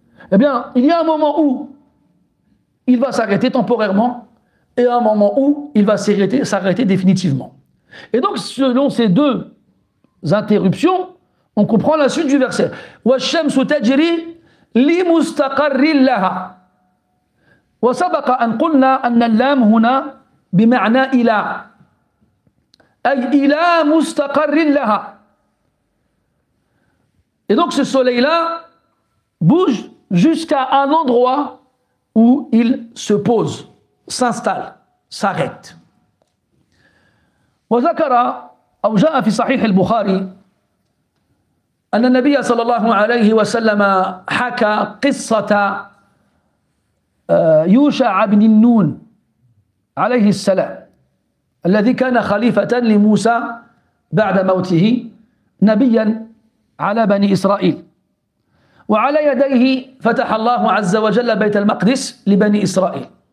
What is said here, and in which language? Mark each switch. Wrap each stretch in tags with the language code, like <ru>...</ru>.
<fr>Eh bien, il y a un moment où il va s'arrêter temporairement et un moment où il va s'arrêter définitivement. Et donc, selon ces deux interruptions, on comprend la suite du verset.</fr> <ar>وَالشَّمْسُ تَجْرِي لِمُسْتَقَرٍّ لَهَا. وسبق أن قلنا أن اللام هنا بمعنى إلى أي إلى مستقر لها.</ar> <fr>Et donc ce soleil-là bouge jusqu'à un endroit où il se pose, s'installe, s'arrête.</fr> <ar>وذكر أو جاء في صحيح البخاري أن النبي صلى الله عليه وسلم حكى قصة يوشع بن النون عليه السلام الذي كان خليفة لموسى بعد موته نبيا على بني إسرائيل وعلى يديه فتح الله عز وجل بيت المقدس لبني إسرائيل</ar>